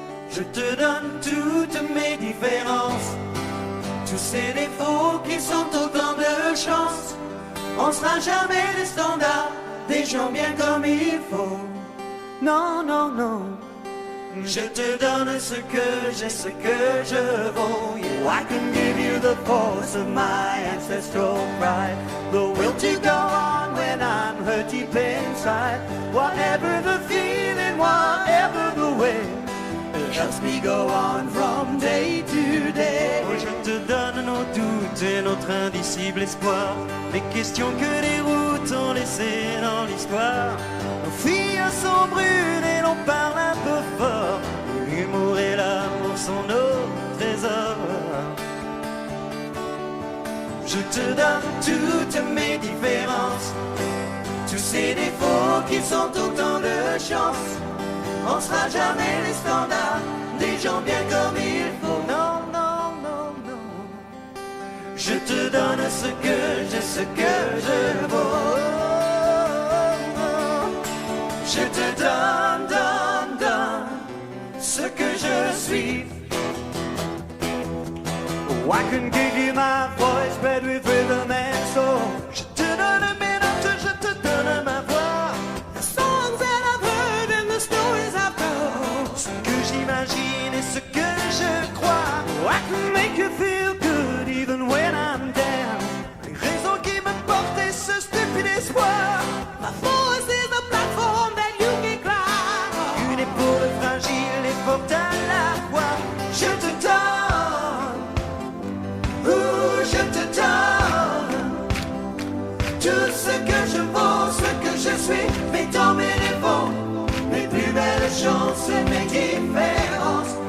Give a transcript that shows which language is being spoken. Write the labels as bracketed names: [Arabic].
[French] Je te donne toutes mes différences, tous ces défauts qui sont autant de chance. On sera jamais les standards, des gens bien comme il faut. Non, non, non. Je te donne ce que j'ai, ce que je vaux. [English] Yeah, I can give you the force of my ancestral pride, the will to go on when I'm hurt deep inside. Whatever the feeling, whatever the way, it helps me go on from day to day. [French] Oh, je te donne nos doutes et notre indicible espoir, les questions que les routes ont laissées dans l'histoire. Nos filles sont brunes et l'on parle un peu fort. L'humour et l'amour sont nos trésors. Je te donne toutes mes différences, tous ces défauts qui sont autant de chance. On sera jamais les standards, des gens bien comme il faut. Non, non, non, non. Je te donne ce que j'ai, ce que je vaux. Je te donne, donne, donne ce que je suis. [English] Oh, I can give you my voice, bred with rhythm and soul. [French] Je te donne mes notes, je te donne ma voix. [English] The songs that I've heard and the stories I've told. [French] Ce que j'imagine et ce que je crois. [English] Oh, I can make you feel good even when I'm down. [French] Les raisons qui me portent et ce stupide espoir. [English] My voice is the platform that you can climb. [French] Une épaule fragile et forte à la fois. Je te donne, je te donne tout ce que je vaux, ce que je suis, mes temps, mes défauts, mes plus belles chances, mes différences.